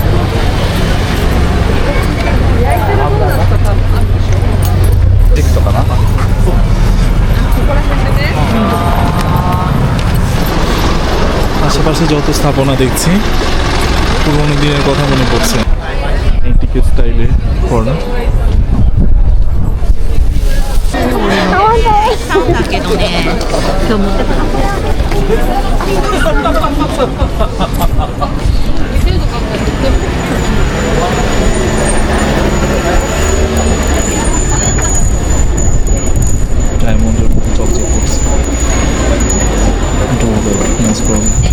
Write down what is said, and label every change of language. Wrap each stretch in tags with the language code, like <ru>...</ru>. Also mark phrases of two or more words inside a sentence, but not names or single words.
<bn>আশেপাশে যত স্থাপনা দেখছি পুরোনো দিনের কথা মনে পড়ছে।</bn> <en>antique style corner.</en> <ja>だけどね、今日持ってくる。</ja> <bn>ডায়মন্ডের মতো চকচক করছে।</bn> <en>doorbell, most probably.</en>